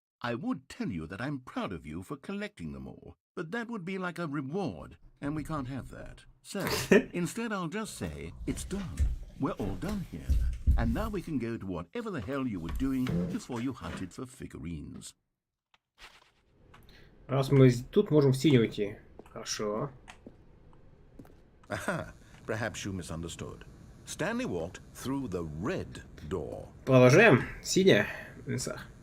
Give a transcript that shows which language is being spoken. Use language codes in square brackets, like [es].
[en] I would tell you that I'm proud of you for collecting them all, but that would be like a reward, and we can't have that. So, instead I'll just say, it's done. We're all done here. And now we can go to whatever the hell you were doing before you hunted for figurines. [ru] Раз мы тут можем в синюю идти. Хорошо. [en] Aha, perhaps you misunderstood. Stanley walked through the red door. [ru] Продолжаем. Синяя. Лиса.